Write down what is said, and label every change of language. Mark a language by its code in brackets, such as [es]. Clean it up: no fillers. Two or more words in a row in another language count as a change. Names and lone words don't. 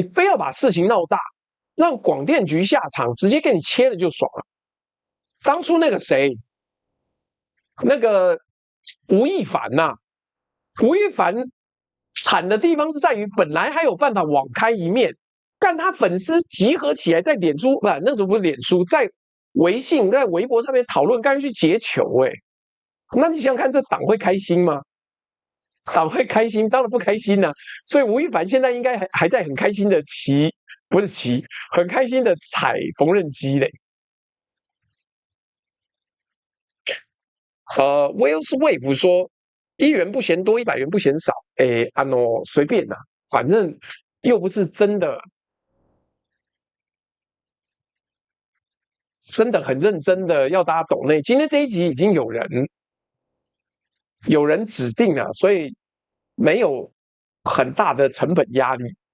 [zh] 非要把事情鬧大，讓廣電局下場，直接給你切了就爽了。當初那個誰， 那個吳亦凡吶、吳亦凡慘的地方是在於，本來還有辦法網開一面，但他粉絲集合起來在臉書，不，那時候不是臉書，在微信、在微博上面討論，乾脆去截球，那你想想看，這黨會開心嗎？党會開心？當然不開心啊！所以吳亦凡現在應該還在很開心的不是騎，很開心的踩縫紉機嘞。Will's Wave 說1元不嫌多，100元不嫌少，隨便啦，反正又不是真的很認真的要大家抖內。今天這一集已經有人指定了，所以沒有很大的成本壓力。